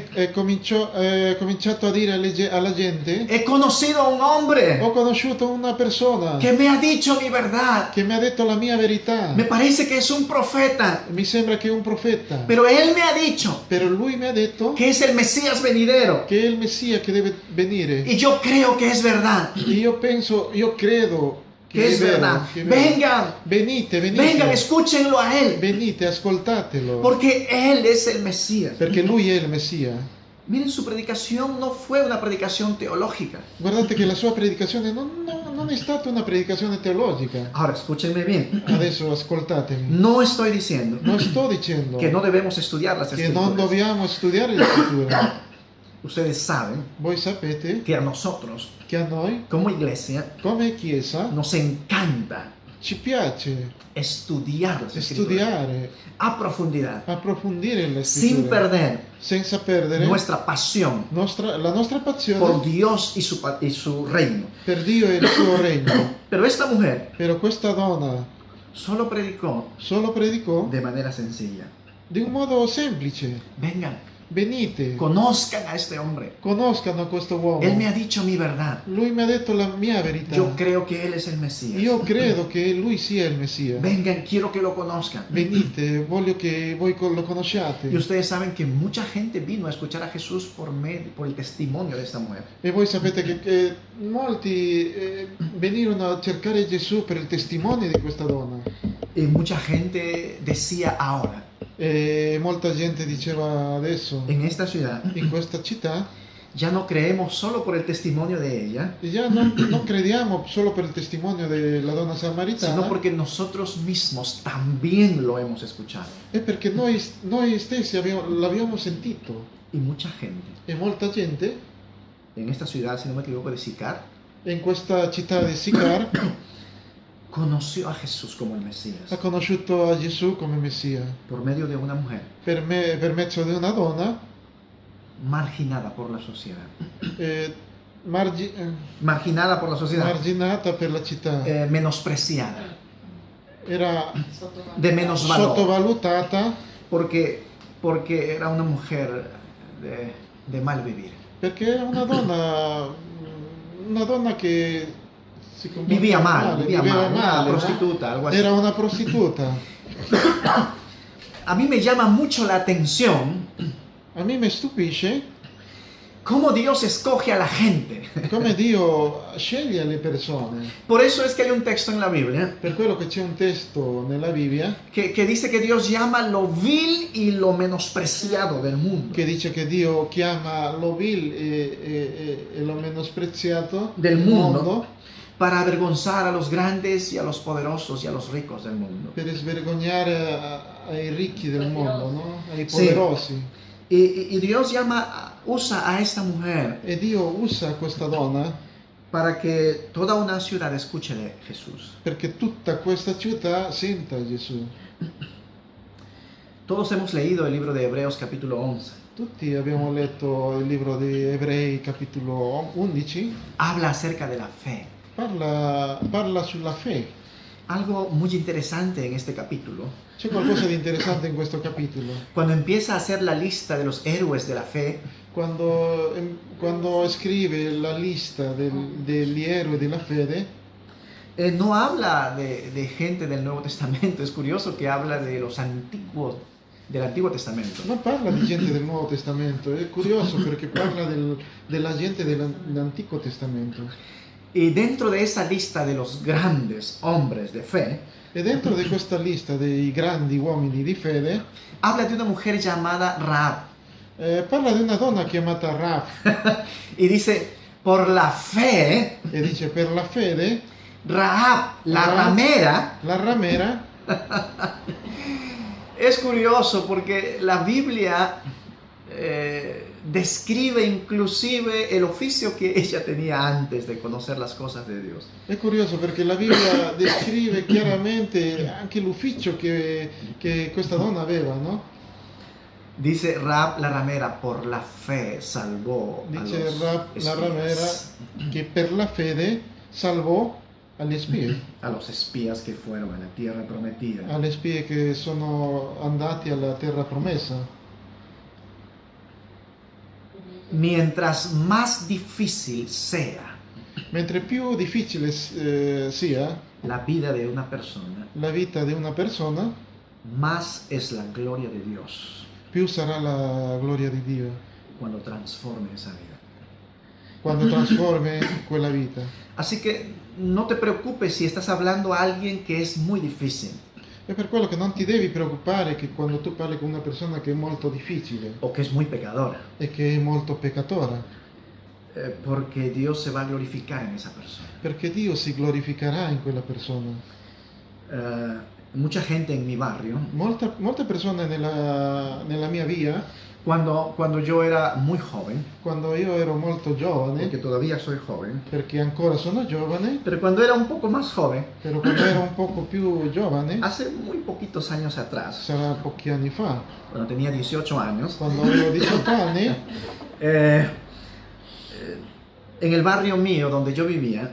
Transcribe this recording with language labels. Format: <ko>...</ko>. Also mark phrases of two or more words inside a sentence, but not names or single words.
<it>e cominciato a dire alla gente:</it> <es>he conocido a un hombre</es> <it>ho conosciuto una persona</it> <es>que me ha dicho mi verdad.</es> <it>che mi ha detto la mia verità.</it> <es>Me parece que es un profeta,</es> <it>Mi sembra che è un profeta.</it> <es>pero él me ha dicho</es> <it>Però lui mi ha detto</it> <es>que es el Mesías venidero.</es> <it>che è il Messia che deve venire.</it> <es>Y yo creo que es verdad,</es> <it>Io credo</it> <es>que es</es> <it>vero,</it> <es>verdad.</es> <it>che è vero.</it> <es>Vengan,</es> <it>Venite,</it> <es>vengan, escúchenlo a él,</es> <it>venite, ascoltatelo.</it> <es>porque él es el Mesías.</es> <it>Perché lui è il Messia.</it> <es>Miren, su predicación no fue una predicación teológica.</es> <it>Guardate che la sua predicazione non è stata una predicazione teologica.</it> <es>Ahora, escúchenme bien.</es> <it>Adesso ascoltatemi.</it> <es>No estoy diciendo</es> <it>Non sto dicendo</it> <es>que no debemos estudiar las</es> <it>che non</it> <es>escrituras.</es> <it>dobbiamo studiare le scritture.</it> <es>Ustedes saben</es> <it>Voi sapete</it> <es>que a nosotros,</es> <it>che a noi,</it> <es>como iglesia,</es> <it>come Chiesa,</it> <es>nos encanta</es> <it>ci piace</it> <es>estudiar las escrituras</es> <it>studiare,</it> <es>a profundidad,</es> <it>approfondire le</it> <es>sin</es> <it>scritture,</it> <es>perder</es> <it>senza perdere</it> <es>nuestra pasión</es> <it>la nostra passione</it> <es>por Dios y su reino.</es> <it>per Dio e il suo regno.</it> <es>Pero esta mujer</es> <it>Però questa donna</it> <es>solo predicó</es> <it>solo predicò</it> <es>de manera sencilla.</es> <it>di un modo semplice.</it> <es>Vengan,</es> <it>Venite,</it> <es>conozcan a este hombre.</es> <it>conoscano questo uomo.</it> <es>Él me ha dicho mi verdad.</es> <it>Lui mi ha detto la mia verità.</it> <es>Yo creo que Él es el Mesías.</es> <it>Io credo che lui sia il Messia.</it> <es>Vengan, quiero que lo conozcan.</es> <it>Venite, voglio che voi lo conosciate.</it> <es>Y ustedes saben que mucha gente vino a escuchar a Jesús por el testimonio de esta mujer.</es> <it>E voi sapete che molti venirono a cercare Gesù per il testimone di questa donna.</it> <es>Y mucha gente decía ahora,</es> <it>E molta gente diceva adesso,</it> <es>en esta ciudad,</es> <it>in questa città,</it> <es>ya no creemos solo por el testimonio de ella,</es> <it>già non crediamo solo per il testimonio della donna samaritana,</it> <es>sino porque nosotros mismos también lo hemos escuchado.</es> <it>è perché noi stessi l'abbiamo sentito.</it> <es>Y mucha gente</es> <it>E molta gente</it> <es>en esta ciudad, si no me equivoco, de Sicar,</es> <it>in questa città di Sicar</it> <es>conoció a Jesús como el Mesías</es> <it>ha conosciuto a Gesù come Messia</it> <es>por medio de una mujer</es> <it>per mezzo di una donna</it> <es>marginada por la sociedad. Marginada por la sociedad,</es> <it>marginata per la città.</it> <es>menospreciada,</es> <it>Era</it> <es>de menos valor,</es> <it>sottovalutata</it> <es>porque era una mujer de mal vivir.</es> <it>perché era una donna che si comportava</it> <es>Vivía mal, una</es> <it>male,</it> <es>prostituta, algo así.</es> <it>era una prostituta.</it> <es>A mí me llama mucho la atención</es> <it>A me mi stupisce</it> <es>cómo Dios escoge a la gente.</es> <it>come Dio sceglie le persone.</it> <es>Por eso es que hay un texto en la Biblia</es> <it>Per quello che c'è un testo nella Bibbia</it> <es>que dice que Dios llama lo vil y lo menospreciado del mundo.</es> <it>che dice che Dio chiama lo vil e lo menospreziato</it> <es>Del mundo para avergonzar a los grandes y a los poderosos y a los ricos del mundo.</es> <it>per svergognare ai ricchi del mondo, no? Ai Sì. poderosi.</it> <es>Y Dios usa a esta mujer</es> <it>E Dio usa questa donna</it> <es>para que toda una ciudad escuche de Jesús.</es> <it>perché tutta questa città senta Gesù.</it> <es>Todos hemos leído el libro de Hebreos capítulo 11.</es> <it>Tutti abbiamo letto il libro di Ebrei, capitolo 11.</it> <es>Habla acerca de la fe.</es> <it>Parla sulla fe.</it> <es>Algo muy interesante en este capítulo.</es> <it>C'è qualcosa di interessante in questo capitolo.</it> <es>Cuando empieza a hacer la lista de los héroes de la fe,</es> <it>Quando scrive la lista degli eroi della fede,</it> <es>no habla de gente del Nuevo Testamento. Es curioso que habla de los antiguos, del Antiguo Testamento.</es> <it>non parla di gente del Nuovo Testamento, è curioso perché parla della gente dell'Antico Testamento.</it> <es>Y dentro de esa lista de los grandes hombres de fe,</es> <it>E dentro di questa lista dei grandi uomini di fede,</it> <es>habla de una mujer llamada Rahab.</es> <it>parla di una donna chiamata Rahab</it> <es>Y dice, por la fe,</es> <it>e dice per la fede,</it> <es>Rahab, la ramera.</es> <it>la ramera.</it> <es>Es curioso porque la Biblia describe inclusive el oficio que ella tenía antes de conocer las cosas de Dios.</es> <it>È curioso perché la Bibbia descrive chiaramente anche l'ufficio che questa donna aveva, no?</it> <es>Dice Rahab la ramera, por la fe salvó a</es> <it>Dice</it> <es>los</es> <it>Rahab la</it> <es>espías.</es> <it>ramera che per la fede salvò agli spie,</it> <es>A los espías que fueron a la tierra prometida.</es> <it>alle spie che sono andati alla terra promessa.</it> <es>Mientras más difícil sea</es> <it>Mentre più difficile sia</it> <es>la vida de una persona,</es> <it>la vita di una persona,</it> <es>más es la gloria de Dios</es> <it>più sarà la gloria di Dio</it> <es>cuando transforme esa vida.</es> <it>quando trasforma quella vita.</it> <es>Así que no te preocupes si estás hablando a alguien que es muy difícil</es> <it>È per quello che non ti devi preoccupare che quando tu parli con una persona che è molto difficile</it> <es>o que es muy pecadora,</es> <it>e che è molto peccatora,</it> <es>porque Dios se va a glorificar en esa persona.</es> <it>perché Dio si glorificherà in quella persona.</it> <es>Mucha gente en mi barrio,</es> <it>Molte persone nella mia via,</it> <es>cuando yo era muy joven,</es> <it>quando io ero molto giovane,</it> <es>porque todavía soy joven,</es> <it>perché ancora sono giovane,</it> <es>pero cuando era un poco más joven,</es> <it>però quando ero un poco più giovane,</it> <es>hace muy poquitos años atrás,</es> <it>sarà pochi anni fa,</it> <es>cuando tenía 18 años,</es> <it>quando avevo 18 anni,</it> <es>en el barrio mío donde yo vivía,</es>